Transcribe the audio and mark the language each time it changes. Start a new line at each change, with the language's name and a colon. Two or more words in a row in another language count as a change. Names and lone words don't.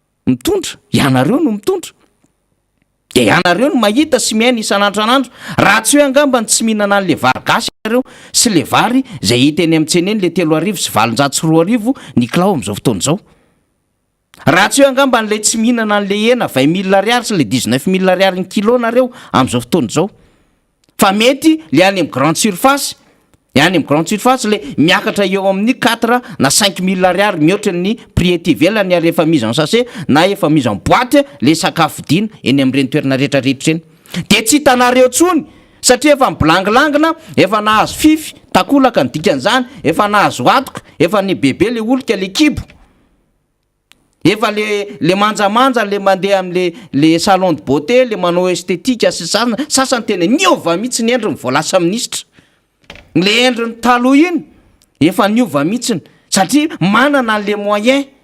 Malagasy: mitondra ianareo no mitondra de ianareo no mahita sy miaina isan'andranandro raha tsy hoe angambany tsy mihinana an'le vary gasy ianareo sy le vary zay hita eny amintsena eny le 3 sy 7 ny kilao am'izao fotoana zao raha tsy hoe angamba n'lay tsy mihinana an'le hena 20 000 ariary sy le 19 000 ariary ny kilo nareo am'izao fotoana zao fa mety le any amin'ny
French: grande surface
Malagasy: le miakatra eo amin'ny 4 na 5 000 ariary mihoatra ny prix ety ivelany ary efa
French: mise en sachet
Malagasy: na efa
French: mise en boîte
Malagasy: le sakafo dina eny amin'ireny toerana rehetrarehetra eny de tsy hitanareo tsony satria efa miblangilangina efa nahazo fify takolaka ny dikan'izany efa nahazo atoka efa ny bebe le olika le kibo efa le manjamanja le mandeha am'le
French: salon de beauté
Malagasy: le manao esthétique sy sasany tena niova mihitsy ny endriny voalasa ministre le endriny taloha iny efa niova mihitsiny satria manana an'le moyen